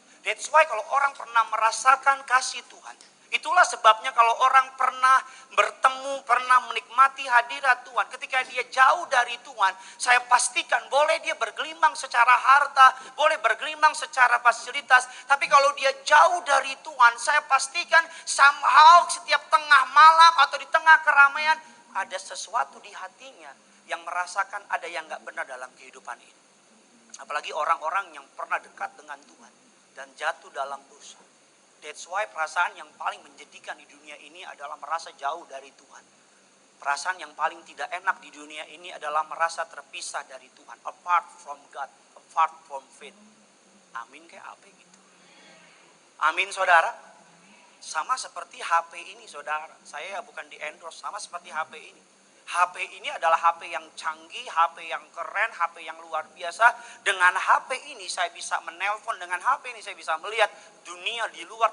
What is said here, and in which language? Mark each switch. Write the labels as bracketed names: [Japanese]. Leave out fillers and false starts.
[English] That's why [Indonesian] kalau orang pernah merasakan kasih Tuhan, itulah sebabnya kalau orang pernah bertemu, pernah menikmati hadirat Tuhan, ketika dia jauh dari Tuhan, saya pastikan boleh dia bergelimang secara harta, boleh bergelimang secara fasilitas, tapi kalau dia jauh dari Tuhan, saya pastikan [English] somehow [Indonesian] setiap tengah malam atau di tengah keramaian, ada sesuatu di hatinya yang merasakan ada yang gak benar dalam kehidupan ini. Apalagi orang-orang yang pernah dekat dengan Tuhan dan jatuh dalam dosa. [English] That's why [Indonesian] perasaan yang paling menjadikan di dunia ini adalah merasa jauh dari Tuhan. Perasaan yang paling tidak enak di dunia ini adalah merasa terpisah dari Tuhan. [English] Apart from God, apart from faith. [Indonesian] Amin kayak apa gitu. Amin saudara. Sama seperti HP ini saudara. Saya bukan di endorse, sama seperti HP ini. HP ini adalah HP yang canggih, HP yang keren, HP yang luar biasa. Dengan HP ini saya bisa menelpon, dengan HP ini saya bisa melihat dunia di luar.